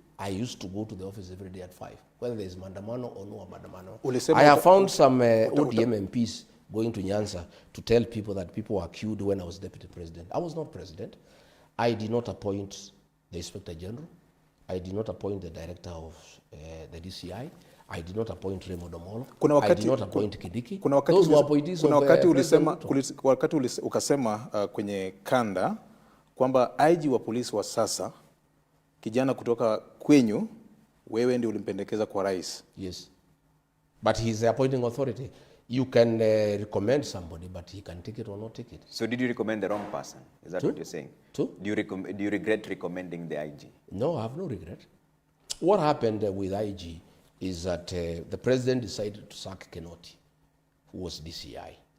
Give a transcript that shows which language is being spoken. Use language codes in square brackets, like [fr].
[en] I used to go to the office every day at 5, whether there is maandamano or no maandamano. I have found some ODM MPs going to Nyanza to tell people that people were killed when I was deputy president. I was not president. I did not appoint the inspector general. I did not appoint the director of the DCI. I did not appoint Raymond Omolo. I did not appoint Kindiki. Those were appointees of [sw] wakati ukasema kwenye kanda kwamba IG wa polisi wa sasa kijana kutoka kwenyu wewe ndio ulimpendekeza kwa rais. [en] Yes. But he's the appointing authority. You can recommend somebody, but he can take it or not take it. So did you recommend the wrong person? Is that what you're saying? True. Do you regret recommending the IG? No, I have no regret. What happened with IG is that the president decided to sack Kenoti, who was DCI.